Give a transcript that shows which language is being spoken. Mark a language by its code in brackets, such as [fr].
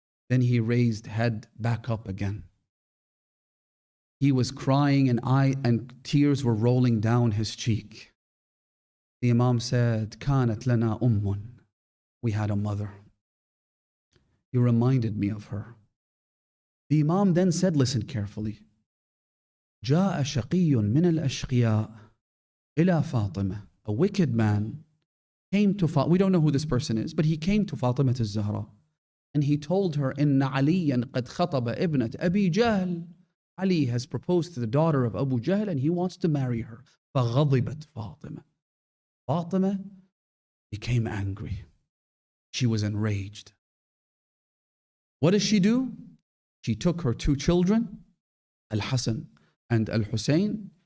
[en] Then he raised head back up again. He was crying and tears were rolling down his cheek. The Imam said, [ar] كانت لنا أم. [en] We had a mother. You reminded me of her. The Imam then said, listen carefully. [ar] جاء شقي من الأشقياء إلى فاطمة. [en] A wicked man came to Fatima. We don't know who this person is, but he came to Fatima Zahra. And he told her, [ar] إن عليا قد خطب ابنة أبي جهل. [en] Ali has proposed to the daughter of Abu Jahl and he wants to marry her. [ar] فغضبت فاطمة. [en] Fatima became angry. She was enraged. What does she do? She took her two children, Al-Hasan and Al-Hussein.